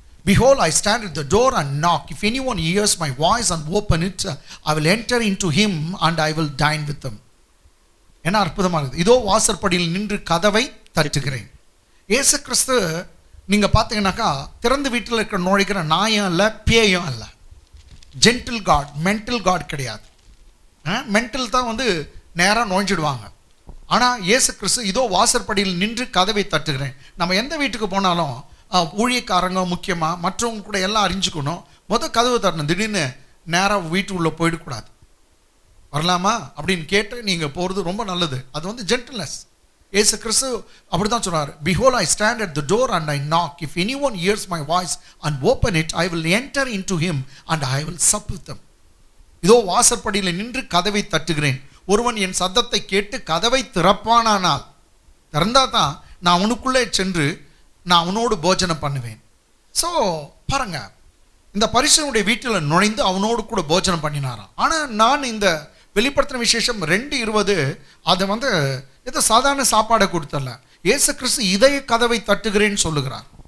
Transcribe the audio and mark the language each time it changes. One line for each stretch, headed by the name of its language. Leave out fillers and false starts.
English: Behold, I stand at the door and knock. If anyone hears my voice and open it, I will enter into him and I will dine with him.
Tamil: என்ன அற்புதமானது. இதோ வாசற்படியில் நின்று கதவை தட்டுகிறேன். இயேசு கிறிஸ்து நீங்கள் பார்த்தீங்கன்னாக்கா திறந்த வீட்டில் இருக்கிற நுழைக்கிற நாயம் இல்லை, பேயும் இல்லை.
English: gentle god, mental god
Tamil: கிடையாது. மென்டல் தான் நேராக நுழைஞ்சிடுவாங்க. ஆனால் இயேசு கிறிஸ்து இதோ வாசற்படியில் நின்று கதவை தட்டுகிறேன். நம்ம எந்த வீட்டுக்கு போனாலும் ஊழியக்காரங்க முக்கியமாக மற்றவங்க கூட எல்லாம் அறிஞ்சுக்கணும். கதவை தட்டணும். திடீர்னு நேராக வீட்டுக்குள்ளே போயிடக்கூடாது. வரலாமா அப்படின்னு கேட்டு நீங்கள் போகிறது ரொம்ப நல்லது. அது ஜென்டில்னஸ். இயேசு கிறிஸ்து அப்படிதான் சொன்னார்.
English: Behold, I stand at the door and I knock. If anyone hears my voice and open it, I will enter into him and I will sup with them.
Tamil: இதோ வாசற்படியில் நின்று கதவை தட்டுகிறேன். ஒருவன் என் சத்தத்தை கேட்டு கதவை திறப்பானானால், திறந்தா தான் நான் உனக்குள்ளே சென்று நான் உன்னோடு போஜனம் பண்ணுவேன். ஸோ பாருங்க, இந்த பரிசேயனுடைய வீட்டில் நுழைந்து அவனோடு கூட போஜனம் பண்ணினாராம். ஆனால் நான் இந்த வெளிப்படுத்தின விசேஷம் 2:20 அதை ஏதோ சாதாரண சாப்பாடை கொடுத்தல, இயேசு கிறிஸ்து இதய கதவை தட்டுகிறேன்னு சொல்லுகிறார்.